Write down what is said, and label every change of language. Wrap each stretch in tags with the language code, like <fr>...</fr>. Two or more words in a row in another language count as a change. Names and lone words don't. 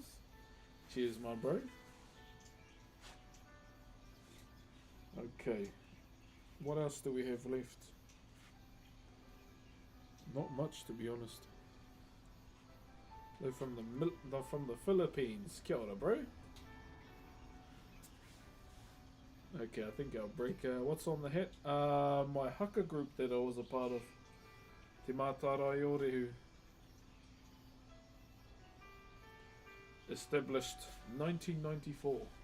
<en>Cheers, my bro. Okay, what else do we have left? Not much, to be honest. They're from the Philippines.</en> <mi>Kia ora,</mi> <en>bro. Okay, I think I'll break. What's on the hat? My haka group that I was a part of. Te Mātarai Orehu. Established 1994.</en>